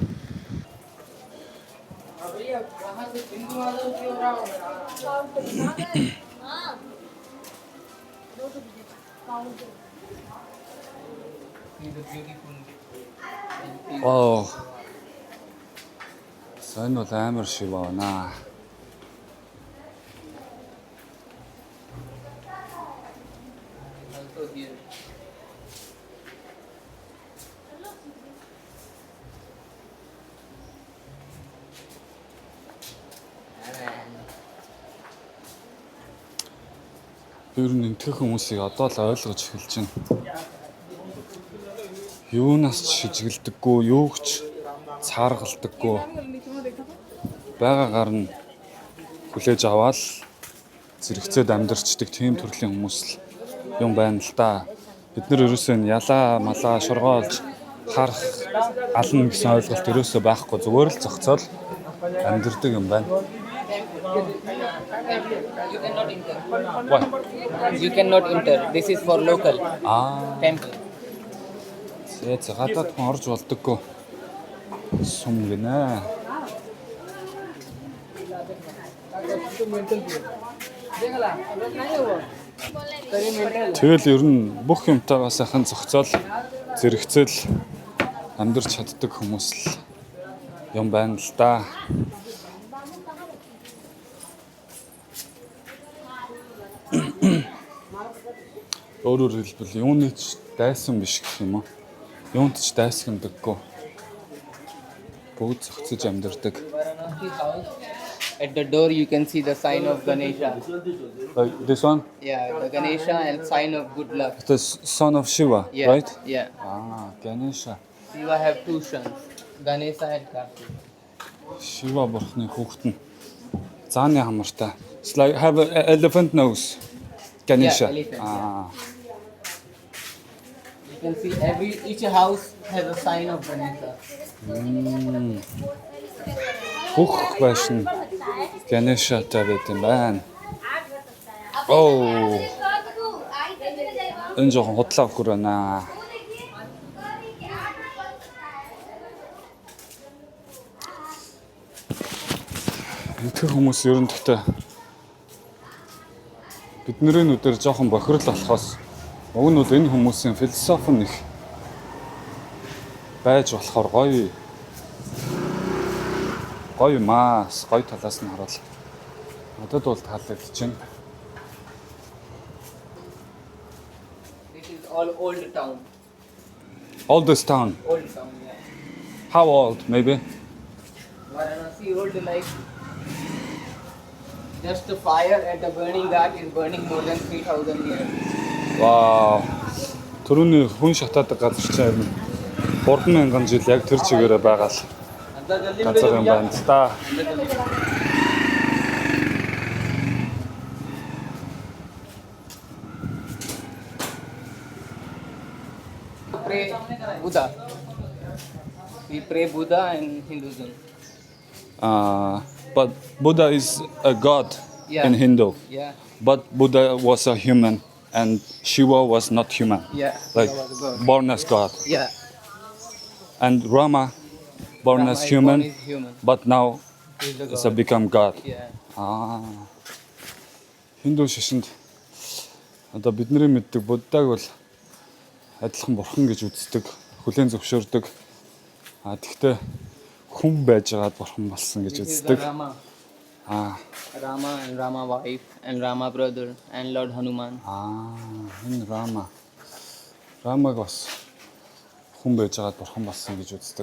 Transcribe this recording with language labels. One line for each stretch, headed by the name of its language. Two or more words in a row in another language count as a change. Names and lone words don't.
English: He's a beautiful.
Mongolian: Оо. Сайн бол амар шиг байна.
English: Also here.
Mongolian: Ер нь энтгэх хүмүүсийг одоо л ойлгож эхэлж байна. Юунаас ч шижгэлдэггүй, юуг ч цааргалдаггүй. Байгаагаар нь хүлээж аваад зэрэгцээд амьдарчдаг тийм төрлийн хүмүүс л юм байна л да. Бид нар ерөөсөө ялаа, малаа, шургоолж харах, ална гэсэн ойлголт ерөөсөө байхгүй. Зүгээр л зохицол амьдардаг юм байна.
English: You cannot enter. Why? You cannot enter. This is for local Аа. temple.
Mongolian: Гадаад хүн орж болдоггүй. Сум гинэ. Тэгэл ер нь бүх юмтайгаа сайхан зохицоол зэрэгцээл амьдарч чаддаг хүмүүс л юм байна л да. Өөрөөр хэлбэл юуны ч дайсан биш гэх юм уу? Юунд ч дайсгамдаггүй. Бүгд зохицож амьдардаг.
English: Varanasi house. At the door you can see the sign of Ganesha. Like this one? Yeah, the Ganesha and sign of good luck. The son of Shiva, Yeah, right? yeah. Ganesha. Shiva have two sons, Ganesha and Kartik.
Mongolian: Shiva бурхны хүүхэд нь зааны хамартай.
English: It's like have an elephant nose. Ganesha. Yeah, elephant, You can see each house has a sign of Ganesha.
Mongolian: Бүх байшин Ganesha-тай байт юм байна.
English: Oh.
Mongolian: Энэ жоохон худлаа өгөр байна. Итгэх хүмүүс ер нь гэхдээ бидний нүдээр жоохон бохирол болохоос уг нь бол энэ хүмүүсийн философи нь их байж болохоор гоё маас гоё талаас нь харуул. Надад бол таалагдчихэв.
English: This is all old town. Oldest town. Old town, yeah. How old maybe? Varanasi old like just the fire at the burning ghat is burning more than 3,000 years. Wow.
Mongolian: Төрөний хүн шатаадаг газар чинь 3000 жил яг тэр чигээрээ байгаа л газар юм байна л да.
English: Pray Buddha. We pray Buddha in Hinduism. But Buddha is a god Yeah. in Hindu. Yeah. But Buddha was a human and Shiva was not human. Yeah. Like Buddha was a god. born as god. Yeah. And Rama born Rama as is human, born as human. but now He's the is god. become god. Yeah.
Mongolian: Хинду шашинд одоо бидний мэддэг Буддаг бол адилхан бурхан гэж үздэг, хүлээн зөвшөөрдөг. Тэгтээ хүн байж байгаад бурхан болсон гэж
English: This is the
Mongolian: үздэг.
English: Rama. Rama and Rama wife and Rama brother and Lord Hanuman.
Mongolian: Энэ Rama. Рамаг бас хүн байж байгаад бурхан болсон гэж үздэг.